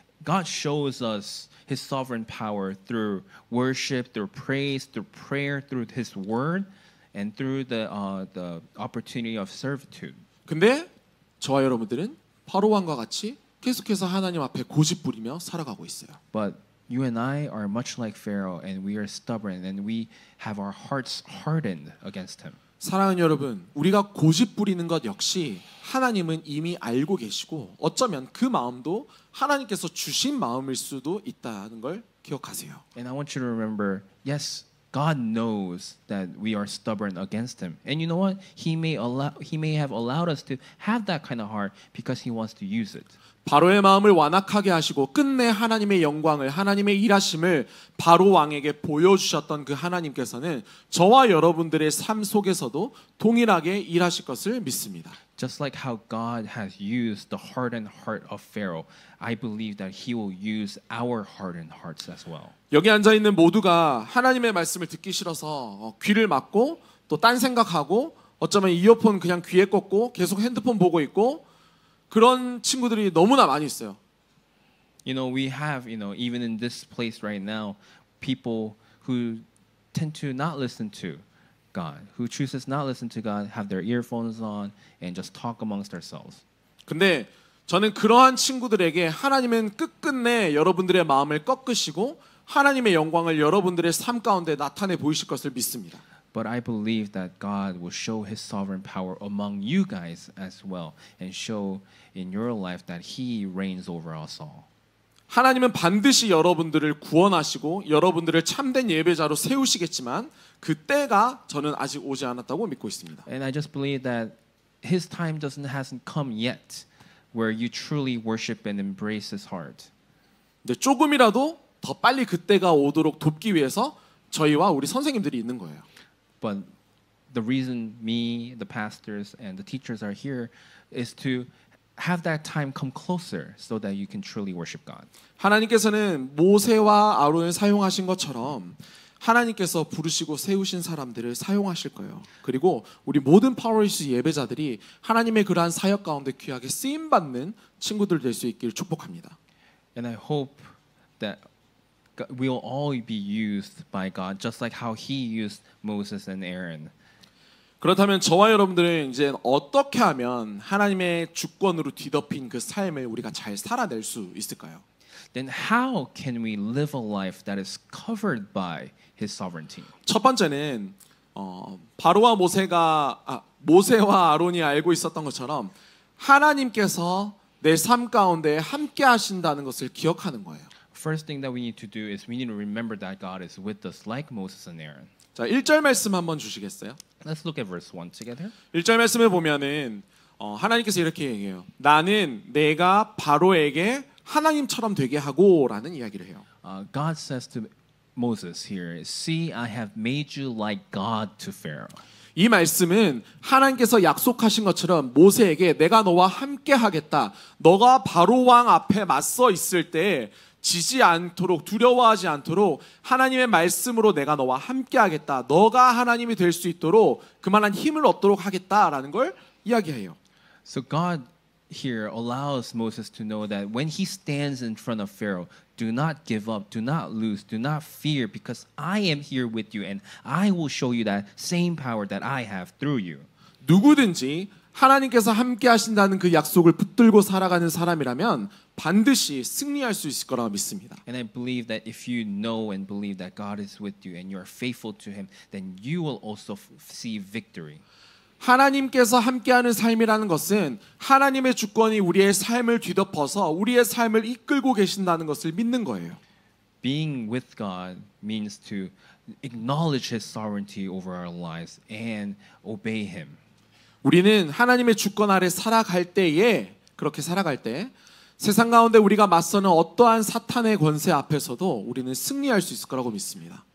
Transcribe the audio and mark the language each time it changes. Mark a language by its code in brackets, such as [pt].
[en] God shows us His sovereign power through worship, through praise, through prayer, through His word, and through the opportunity of servitude. [ko] 근데 저와 여러분들은 바로 왕과 같이 계속해서 하나님 앞에 고집 부리며 살아가고 있어요. [en] But you and I are much like Pharaoh, and we are stubborn, and we have our hearts hardened against him. [ko] 사랑하는 여러분, 우리가 고집 부리는 것 역시 하나님은 이미 알고 계시고 어쩌면 그 마음도 하나님께서 주신 마음일 수도 있다는 걸 기억하세요. [en] And I want you to remember, yes, God knows that we are stubborn against him. And you know what? He may have allowed us to have that kind of heart because he wants to use it. [ko] 바로의 마음을 완악하게 하시고 끝내 하나님의 영광을 하나님의 일하심을 바로 왕에게 보여주셨던 그 하나님께서는 저와 여러분들의 삶 속에서도 동일하게 일하실 것을 믿습니다. [en] Just like how God has used the hardened heart of Pharaoh, I believe that He will use our hardened hearts as well. [ko] 여기 앉아 있는 모두가 하나님의 말씀을 듣기 싫어서 귀를 막고 또 딴 생각하고 어쩌면 이어폰 그냥 귀에 꽂고 계속 핸드폰 보고 있고 그런 친구들이 너무나 많이 있어요. [en] We have, even in this place right now, people who tend to not listen to God, who chooses not listen to God, have their earphones on and just talk amongst themselves. [ko] 근데 저는 그러한 친구들에게 하나님은 끝끝내 여러분들의 마음을 꺾으시고 하나님의 영광을 여러분들의 삶 가운데 나타내 보이실 것을 믿습니다. [en] But I believe that God will show His sovereign power among you guys as well and show in your life that He reigns over us all. [ko] 하나님은 반드시 여러분들을 구원하시고 여러분들을 참된 예배자로 세우시겠지만 그 때가 저는 아직 오지 않았다고 믿고 있습니다. [en] And I just believe that His time hasn't come yet where you truly worship and embrace His heart. [ko] 근데 조금이라도 더 빨리 그 때가 오도록 돕기 위해서 저희와 우리 선생님들이 있는 거예요. [en] But the reason me, the pastors, and the teachers are here is to have that time come closer so that you can truly worship God. [ko] 하나님께서는 모세와 아론을 사용하신 것처럼 하나님께서 부르시고 세우신 사람들을 사용하실 거예요. 그리고 우리 모든 파워리스 예배자들이 하나님의 그러한 사역 가운데 귀하게 쓰임 받는 친구들 될 수 있기를 축복합니다. [en] And I hope that we'll all be used by God, just like how He used Moses and Aaron. [ko] 그렇다면 저와 여러분들은 이제 어떻게 하면 하나님의 주권으로 뒤덮인 그 삶을 우리가 잘 살아낼 수 있을까요? [en] Then how can we live a life that is covered by His sovereignty? [ko] 첫 번째는 바로와 모세와 아론이 알고 있었던 것처럼 하나님께서 내 삶 가운데 함께 하신다는 것을 기억하는 거예요. [en] First thing that we need to do is we need to remember that God is with us like Moses and Aaron. [ko] 자, 1절 말씀 한번 주시겠어요? [en] Let's look at verse 1 together. [ko] 1절 말씀을 보면은 하나님께서 이렇게 얘기해요. 나는 내가 바로에게 하나님처럼 되게 하고라는 이야기를 해요. [en] God says to Moses here, "See, I have made you like God to Pharaoh." [ko] 이 말씀은 하나님께서 약속하신 것처럼 모세에게 내가 너와 함께 하겠다. 너가 바로 왕 앞에 맞서 있을 때 지지 않도록 두려워하지 않도록 하나님의 말씀으로 내가 너와 함께 하겠다. 너가 하나님이 될 수 있도록 그만한 힘을 얻도록 하겠다라는 걸 이야기해요. [en] So God here allows Moses to know that when he stands in front of Pharaoh, do not give up, do not lose, do not fear, because I am here with you and I will show you that same power that I have through you. [ko] 누구든지 하나님께서 함께 하신다는 그 약속을 붙들고 살아가는 사람이라면 반드시 승리할 수 있을 거라고 믿습니다. [en] And I believe that if you know and believe that God is with you and you are faithful to Him, then you will also see victory. [ko] 하나님께서 함께하는 삶이라는 것은 하나님의 주권이 우리의 삶을 뒤덮어서 우리의 삶을 이끌고 계신다는 것을 믿는 거예요. [en] Being with God means to acknowledge His sovereignty over our lives and obey Him. [ko] 우리는 하나님의 주권 아래 살아갈 때에 그렇게 살아갈 때 세상 가운데 우리가 맞서는 어떠한 사탄의 권세 앞에서도 우리는 승리할 수 있을 거라고 믿습니다.